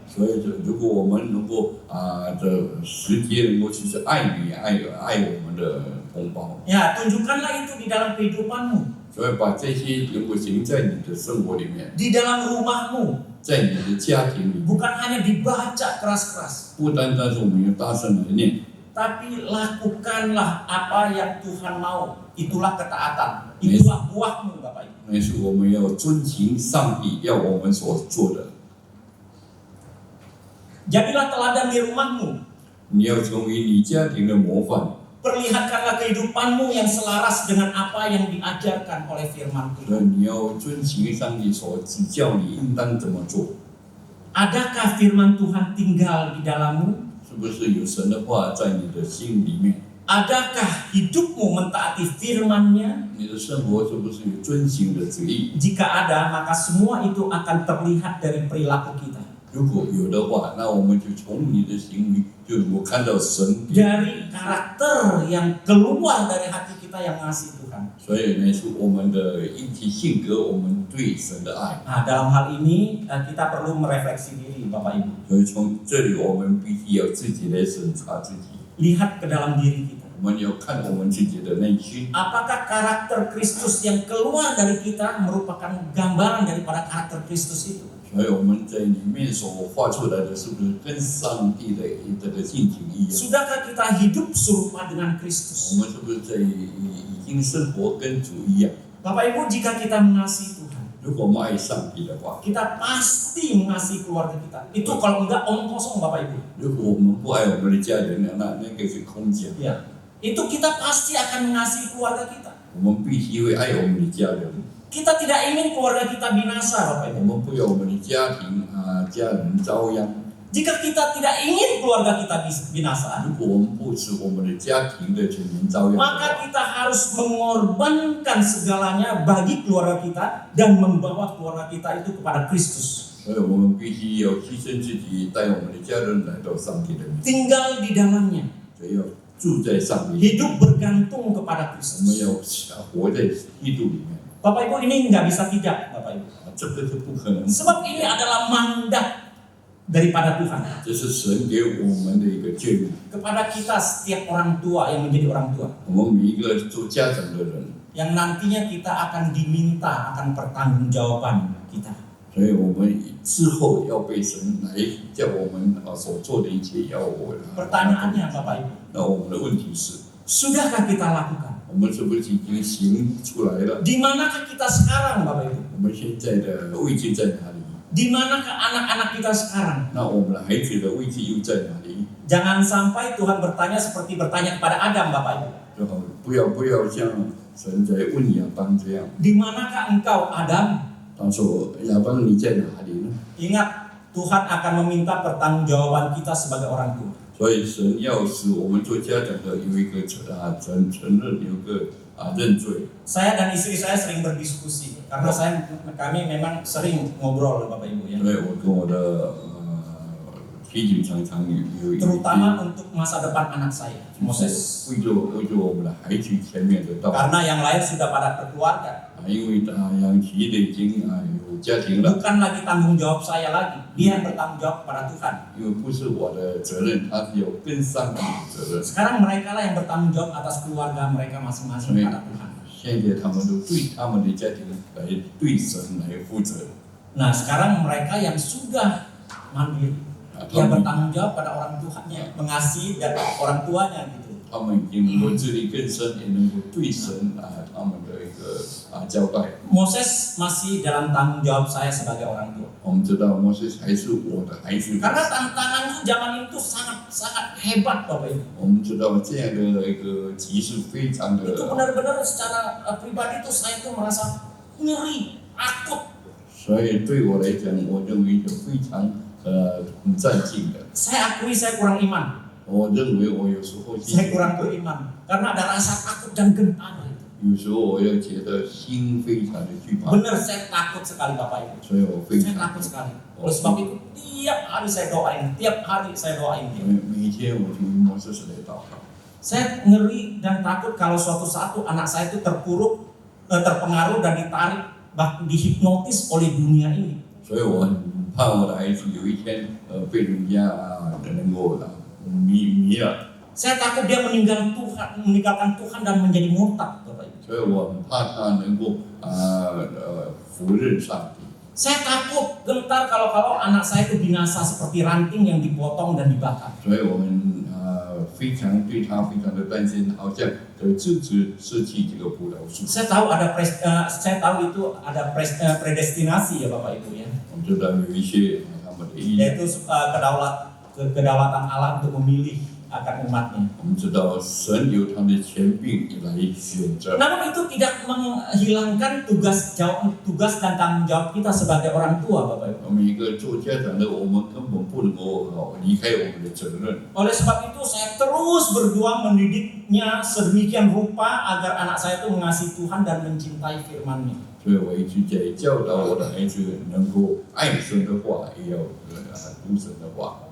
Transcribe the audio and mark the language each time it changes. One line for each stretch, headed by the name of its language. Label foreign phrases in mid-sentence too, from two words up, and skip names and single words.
Chinese: 所以如果我们能够这10节能够去爱你爱我们的同胞，
Indonesian: Ya, tunjukkanlah itu di dalam kehidupanmu,
Chinese: 所以把这些能够行在你的生活里面，
Indonesian: di dalam rumahmu,
Chinese: 在你的家庭里面，
Indonesian: bukan hanya dibaca keras-keras,
Chinese: 不单单是我们要大声来念，
Indonesian: tapi lakukanlah apa yang Tuhan mau. Itulah ketaatan, itulah buahmu, Bapak Ibu.
Chinese: 那是我们要遵行上帝要我们所做的。
Indonesian: Jadilah teladan di rumahmu.
Chinese: 你要成为你家庭的模范，
Indonesian: Perlihatkanlah kehidupanmu yang selaras dengan apa yang diajarkan oleh firman
Chinese: 所
Indonesian: Tuhan.
Chinese: 以你要遵行上帝所指教你应当怎么做。
Indonesian: Adakah firman Tuhan tinggal di dalammu?
Chinese: 是不是有神的话在你的心里面？
Indonesian: Adakah hidupmu mentaati firman-Nya?
Chinese: 你的生活是不是有遵行的旨意？
Indonesian: Jika ada, maka semua itu akan terlihat dari perilaku kita.
Chinese: 如果有的话，那我们就从你的行为就能够看到神。
Indonesian: Dari karakter yang keluar dari hati kita yang mengasihi Tuhan.
Chinese: 所以呢，是我们的一体性格，我们对神的爱。
Indonesian: Nah, dalam hal ini kita perlu merefleksi diri, Bapak Ibu.
Chinese: 所以从这里，我们必须要自己来审查自己。
Indonesian: Lihat ke dalam diri kita.
Chinese: 我们要看我们自己的内心，
Indonesian: Apakah karakter Kristus yang keluar dari kita merupakan gambaran daripada karakter Kristus itu?
Chinese: 所以我们在里面所画出来的，是不是跟上帝的这个性情一样？
Indonesian: Sudahkah kita hidup serupa dengan
Chinese: 我
Indonesian: Kristus?
Chinese: 们是不是已经生活跟主一样？
Indonesian: Bapak Ibu, jika kita mengasihi Tuhan,
Chinese: 如果我们爱上帝的话，
Indonesian: kita pasti mengasihi keluarga kita. Itu kalau enggak omong kosong, Bapak Ibu.
Chinese: 如果我们不爱我们的家人，那个是空讲。
Indonesian: Ya. Itu kita pasti akan mengasihi keluarga kita.
Chinese: 我们必须会爱我们的家人，
Indonesian: Kita tidak ingin keluarga kita binasa, Bapak
Chinese: 我
Indonesian: Ibu.
Chinese: 们不要我们的家庭家人遭殃。
Indonesian: Jika kita tidak ingin keluarga kita binasa,
Chinese: 如果我们不使我们的家庭的全年遭殃的
Indonesian: maka
Chinese: 话，
Indonesian: kita harus mengorbankan segalanya bagi keluarga kita dan membawa keluarga kita itu kepada Kristus.
Chinese: 所以我们必须要牺牲自己，带我们的家人来到上帝的面前，
Indonesian: Tinggal di dalamnya,
Chinese: 所以要住在上帝，
Indonesian: hidup bergantung kepada
Chinese: 我们
Indonesian: Kristus.
Chinese: 要活在基督里面。
Indonesian: Bapak Ibu, ini nggak bisa tidak, Bapak Ibu.
Chinese: 这个是不可能，
Indonesian: Sebab ini adalah mandat daripada Tuhan
Chinese: 这是神给我们的一个诫命。
Indonesian: kepada kita setiap orang tua yang menjadi orang tua,
Chinese: 我们每一个做家长的人，
Indonesian: yang nantinya kita akan diminta akan pertanggungjawaban kita.
Chinese: 所以我们之后要被神来叫我们所做的一切要我。
Indonesian: Pertanyaannya Bapak Ibu,
Chinese: 那我们的问题是，
Indonesian: sudahkah kita lakukan?
Chinese: 我们是不是已经行出来了？
Indonesian: Di manakah kita sekarang Bapak Ibu?
Chinese: 我们现在的位置在哪里？
Indonesian: Di manakah anak-anak kita sekarang?
Chinese: 那我们的孩子的位置又在哪里？
Indonesian: Jangan sampai Tuhan bertanya seperti bertanya kepada Adam Bapak Ibu.
Chinese: 最后不要像神在问亚当这样，
Indonesian: Di manakah engkau Adam?
Chinese: 他说亚当你在哪里呢？
Indonesian: Ingat, Tuhan akan meminta pertanggungjawaban kita sebagai orang tua.
Chinese: 所以神要使我们做家长的有一个承认，有一个认罪。
Indonesian: Saya dan istri saya sering berdiskusi karena kami memang sering ngobrol Bapak Ibu ya.
Chinese: 因为我跟我的妻子常常有一
Indonesian: Terutama untuk masa depan anak saya, Moses.
Chinese: 为着我们的孩子前面的道，
Indonesian: Karena yang lain sudah pada berkeluarga.
Chinese: 因为养妻的已经有家庭了，
Indonesian: Bukan lagi tanggung jawab saya lagi. Dia yang bertanggung jawab kepada Tuhan.
Chinese: 因为不是我的责任，他是有跟上帝的责任。
Indonesian: Sekarang mereka lah yang bertanggung jawab atas keluarga mereka masing-masing kepada Tuhan.
Chinese: 现在他们都对他们的家庭来对神来负责，
Indonesian: Nah, sekarang mereka yang sudah mandiri, yang bertanggung jawab pada orang tuanya, mengasihi dan orang tuanya gitu.
Chinese: 他们已经能够自力更生，也能够对神他们的一个交代。
Indonesian: Moses masih dalam tanggung jawab saya sebagai orang tua.
Chinese: 我们知道摩西还是我的孩子，
Indonesian: Karena tantangan itu zaman itu sangat hebat Bapak Ibu.
Chinese: 我们知道这样的一个急是非常的，
Indonesian: Itu benar-benar secara pribadi itu saya itu merasa ngeri, takut.
Chinese: 所以对我来讲，我认为是非常很战兢的。
Indonesian: Saya akui saya kurang iman.
Chinese: 我认为我有时候
Indonesian: Saya kurang beriman karena ada rasa takut dan gentar.
Chinese: 有时候我要觉得心非常的惧怕，
Indonesian: Benar saya takut sekali Bapak Ibu.
Chinese: 所以我非
Indonesian: Saya
Chinese: 常
Indonesian: takut sekali. Oleh sebab itu tiap hari saya doain dia.
Chinese: 每天我听摩西来祷告。
Indonesian: Saya ngeri dan takut kalau suatu saat anak saya itu terpengaruh dan ditarik, bahkan dihipnotis oleh dunia ini.
Chinese: 所以我很怕我的孩子有一天被人家能够迷了，
Indonesian: Saya takut dia meninggalkan Tuhan dan menjadi murtad, Bapak Ibu.
Chinese: 所以我很怕他能够否认上帝。
Indonesian: Saya takut gentar kalau anak saya itu binasa seperti ranting yang dipotong dan dibakar.
Chinese: 所以我们非常对他非常的担心，好像自己失去这个葡萄树。
Indonesian: Saya tahu itu ada predestinasi ya Bapak Ibu ya.
Chinese: 我们知道有一些他们的意愿，
Indonesian: Yaitu kedaulatan Allah untuk memilih akan umatnya.
Chinese: 我们知道神有他的权柄来选择。
Indonesian: Namun itu tidak menghilangkan tugas dan tanggung jawab kita sebagai orang tua, Bapak Ibu.
Chinese: 我们一个做家长的，我们根本不能够离开我们的责任。
Indonesian: Oleh sebab itu saya terus berjuang mendidiknya sedemikian rupa agar anak saya itu mengasihi Tuhan dan mencintai firman-Nya.
Chinese: 所以我一直在教导我的孩子能够爱神的话，也要读神的话。